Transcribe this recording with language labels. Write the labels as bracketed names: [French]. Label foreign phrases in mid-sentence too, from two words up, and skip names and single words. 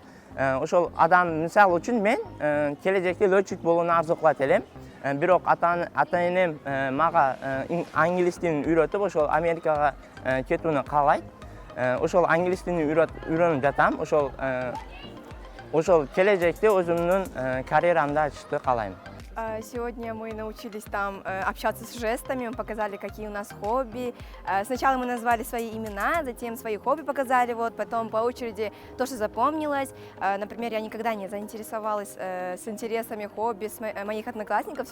[Kyrgyz] Ошол адам мисалы үчүн мен келечекте летчик болууну арзу кылат элем. Бирок ата-энем мага англис тилин үйрөтүп, ошол Америкага кетүүнү каалайт. Ошол англис тилин үйрөнүп жатам. Ошол келечекте өзүмдүн карьерамды ачышты каалайм. [Russian] Сегодня мы научились там общаться с жестами, мы показали, какие у нас хобби. Сначала мы назвали свои имена, затем свои хобби показали, потом по очереди то, что запомнилось. Например, я никогда не заинтересовалась с интересами хобби моих одноклассников.